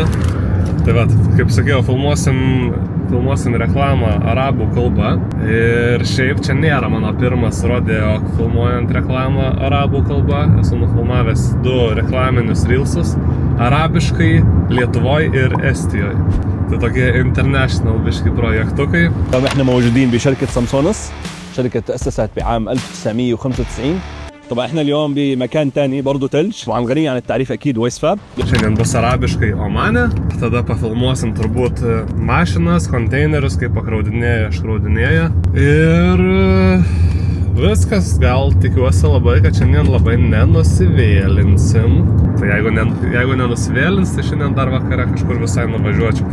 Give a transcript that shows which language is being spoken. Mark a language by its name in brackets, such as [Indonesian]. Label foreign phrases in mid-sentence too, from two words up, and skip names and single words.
[Lithuanian] Tai vat, kaip sakiau, filmuosim reklamą arabų kalba. Ir šiaip čia nėra mano pirmas rodeo filmuojant reklamą arabų kalba. Esu nufilmavęs 2 reklaminius reelsus arabiškai Lietuvoje ir Estijoje. Tai tokie international biški projektukai. [Arabic] احنا موجودين بشركة سامسونس، شركة تأسست بعام 1995. طبعا احنا اليوم بمكان تاني برضه تلج، طبعا غني عن التعريف اكيد ويس فاب. [Lithuanian] Šiandien bus arabiškai Omane, tada pafilmuosim turbūt mašinas, konteinerius, kaip pakraudinėja, iškraudinėja. Ir viskas, gal tikiuosi labai, kad šiandien labai nenusivėlinsim. Tai jeigu nenusivėlins, tai šiandien dar vakare kažkur visai nuvažiuočiau.